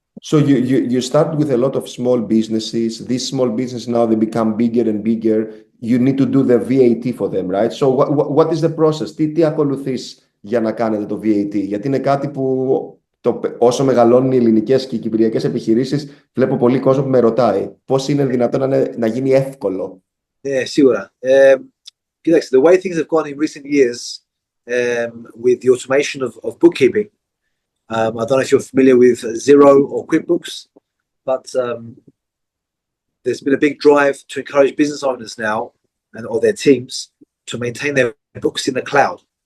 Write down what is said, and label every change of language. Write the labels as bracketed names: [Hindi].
[English] So you start with a lot of small businesses. These small businesses now they become bigger and bigger. you need to do the VAT for them, right? So what is the process? [Greek] Τι ακολουθείς για να κάνετε το VAT? Γιατί είναι κάτι που όσο μεγαλώνουν οι ελληνικές και οι κυπριακές επιχειρήσεις, βλέπω πολύ κόσμο που με ρωτάει πώς είναι δυνατόν να γίνει εύκολο. Ναι, σίγουρα. Κοιτάξτε, [English] the way things have gone in recent years with the automation of bookkeeping, I don't know if you're familiar with Xero or QuickBooks, but there's been a big drive to encourage business owners now or their teams to maintain their books in the cloud.